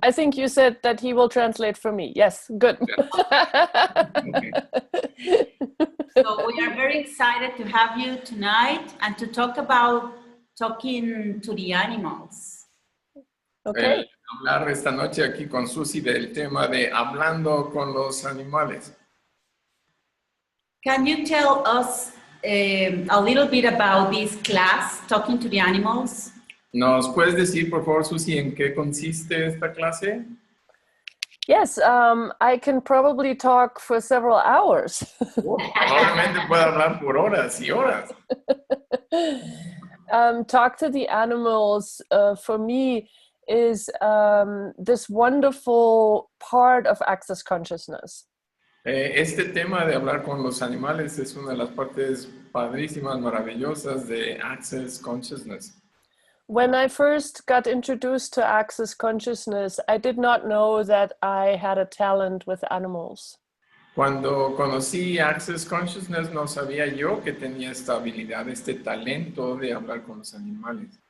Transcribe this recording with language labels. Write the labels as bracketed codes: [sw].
[en] I think you said that he will translate for me. Yes, good. Okay. So we are very excited to have you tonight and to talk about talking to the animals. Okay. [es] Hablar esta noche aquí con Suzy del tema de hablando con los animales. [en] Can you tell us a little bit about this class, Talking to the Animals? [es] ¿Nos puedes decir, por favor, Suzy, en qué consiste esta clase? [en] Yes, I can probably talk for several hours. [es] Probablemente pueda hablar por horas y horas. [en] Talk to the animals for me is this wonderful part of Access Consciousness. [es] Este tema de hablar con los animales es una de las partes padrísimas, maravillosas de Access Consciousness. [en] When I first got introduced to Access Consciousness, I did not know that I had a talent with animals. [es] Cuando conocí Access Consciousness no sabía yo que tenía esta habilidad, este talento de hablar con los animales.